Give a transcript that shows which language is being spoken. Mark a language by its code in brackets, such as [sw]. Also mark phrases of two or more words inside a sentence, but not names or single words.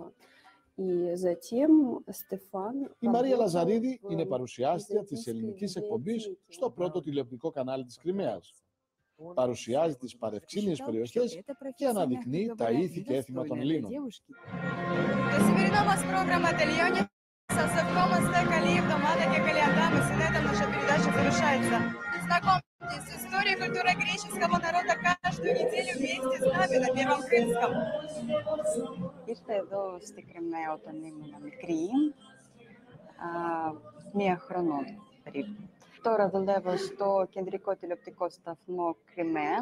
[ru] И затем Стефан... [el] Η Μαρία Λαζαρίδη είναι παρουσιάστρια της ελληνικής εκπομπής στο πρώτο τηλεοπτικό κανάλι της Κριμαίας. Παρουσιάζει τις παρευξήνιες περιοχές και αναδεικνύει τα ήθη και έθιμα των Ελλήνων. Το σημερινό μας πρόγραμμα τελειώνει. Σας ευχόμαστε καλή εβδομάδα και καλή ανάμεση. [ru] На этом наша передача завершается. Знакомьтесь, история и культура греческого народа каждую неделю вместе с нами на Первом Крымском. [el] Ήρθα εδώ στη Κριμαία όταν ήμουν μικρή, 1 χρονών περίπου. Τώρα δουλεύω στο κεντρικό τηλεοπτικό σταθμό Κριμαία.